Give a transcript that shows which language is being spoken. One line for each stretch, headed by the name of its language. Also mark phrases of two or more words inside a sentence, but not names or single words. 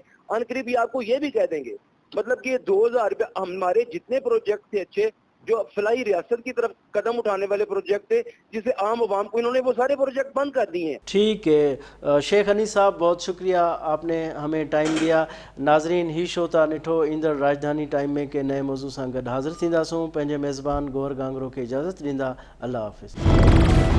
Urdu: ان قریب یہ آپ کو یہ بھی کہہ دیں گے. مطلب کہ 2000 روپے ہمارے جتنے پروجیکٹ تھے اچھے جو فلاحی ریاست کی طرف قدم اٹھانے والے پروجیکٹ تھے جسے عام عوام کو, انہوں نے وہ سارے پروجیکٹ بند کر دیے ہیں. ٹھیک ہے شیخ انیس صاحب, بہت شکریہ, آپ نے ہمیں ٹائم دیا.
Sindhi: ناظرین ہی شو تا نٹھو ایندڑ راجدھانی ٹائم میں کے نئے موضوع سان گڈ حاضر تھینداسوں. پنहिंजे मेज़बान गौर गांगरो کے اجازت ॾींदा. اللہ حافظ.